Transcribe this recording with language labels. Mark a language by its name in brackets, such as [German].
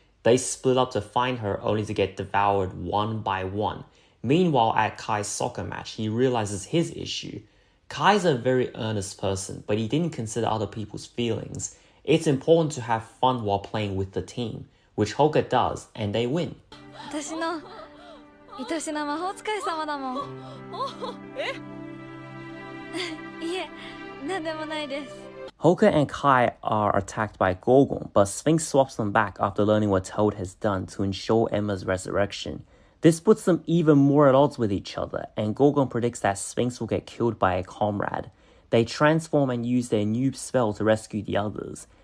[English] They split up to find her only to get devoured one by one. Meanwhile, at Kai's soccer match, he realizes his issue. Kai's a very earnest person, but he didn't consider other people's feelings. It's important to have fun while playing with the team, which Hoka does, and they win. [Japanese] 愛しな魔法使い様だもん。いえ、なんでもないです。 [English] Hoka and Kai are attacked by Gorgon, but Sphinx swaps them back after learning what Toad has done to ensure Emma's resurrection. This puts them even more at odds with each other, and Gorgon predicts that Sphinx will get killed by a comrade. They transform and use their new spell to rescue the others.